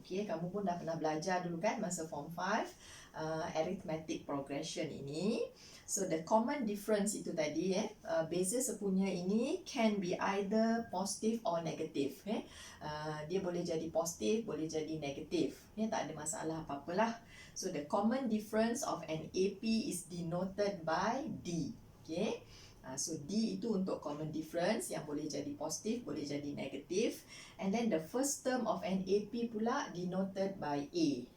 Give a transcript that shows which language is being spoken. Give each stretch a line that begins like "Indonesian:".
Malay: Okay, kamu pun dah pernah belajar dulu kan masa form 5 arithmetic progression ini.
English: So the common difference
Malay: itu tadi beza sepunya ini
English: can be either positive or negative.
Malay: Dia boleh jadi positif, boleh jadi negatif. Tak ada masalah apa-apalah.
English: So the common difference of an AP is denoted by D. Okay.
Malay: So D itu untuk common difference yang boleh jadi positif, boleh jadi negatif.
English: And then the first term of an AP pula denoted by A.